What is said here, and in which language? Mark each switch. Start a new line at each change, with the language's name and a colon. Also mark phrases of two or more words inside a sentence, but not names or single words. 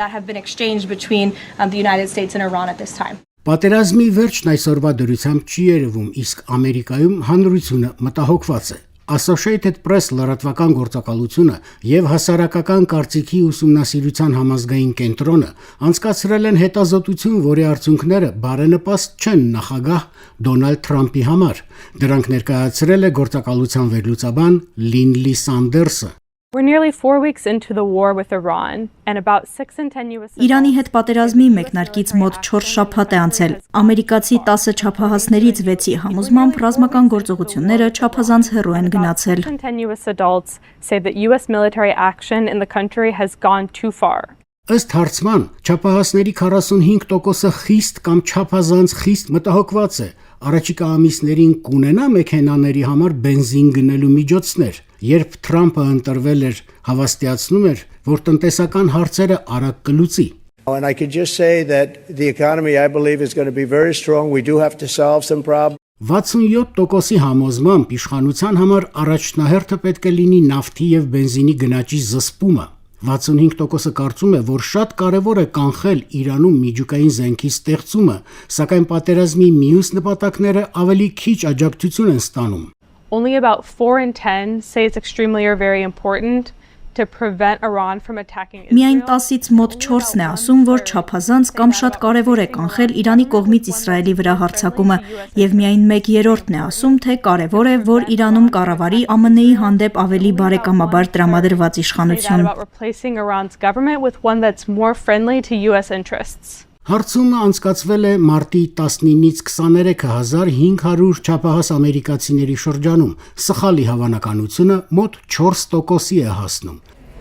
Armenian: Պատերազմի վերջն այսօրվա դրությամբ չի երևում, իսկ Ամերիկայում հանրությունը մտահոգված է։ Associated Press լրատվական գործակալությունը եւ հասարակական կարծիքի ուսումնասիրության համազգային կենտրոնը անցկացրել են հետազոտություն, որի արդյունքները բարենպաստ չեն նախագահ Դոնալդ Թրամփի համար։ Դրանք ներկայացրել է գործակալության վերլուծաբան Լինլի Սանդերսը։
English: We're nearly 4 weeks into the war with Iran and about 6 in 10 US
Armenian: Իրանի հետ պատերազմի մեկնարկից մոտ 4 շաբաթ է անցել։ Ամերիկացի 10 չափահասներից 6-ի համոզմամբ ռազմական գործողությունները չափազանց հեռու են գնացել։
English: 10 US adults say that US military action in the country has gone too far.
Armenian: Ըստ հարցման, չափահասների 45%-ը խիստ կամ չափազանց խիստ մտահոգված է։ Առաջիկա ամիսներին կունենա մեքենաների համար բենզին գնելու միջոցներ։ Երբ Թրամփը ընտրվել էր, հավաստիացնում էր, որ տնտեսական հարցերը արագ կլուծի։
English: And I can just say that the economy, I believe, is going to be very strong. We do have to solve some problems.
Armenian: 67%-ի համոզմամբ իշխանության համար առաջնահերթը պետք է լինի նավթի եւ բենզինի գնաճի զսպումը։ 65%-ը կարծում է, որ շատ կարևոր է կանխել Իրանում միջուկային զենքի ստեղծումը, սակայն պատերազմի մյուս նպատակները ավելի քիչ աջակցություն են ստանում։
English: Only about 4 in 10 say it's extremely or very important to prevent Iran from attacking Israel.
Armenian: Միայն 10-ից մոտ 4-ն է ասում, որ չափազանց կամ շատ կարևոր է կանխել Իրանի կողմից Իսրայելի վրա հարձակումը, եւ միայն 1/3-ն է ասում, թե կարևոր է, որ Իրանում կառավարի ԱՄՆ-ի հանդեպ ավելի բարեկամաբար տրամադրված իշխանություն։ Հարցումը անցկացվել է մարտի 19-ից 23,500 չափահաս ամերիկացիների շրջանում։ Սխալի հավանականությունը մոտ 4%-ի է հասնում։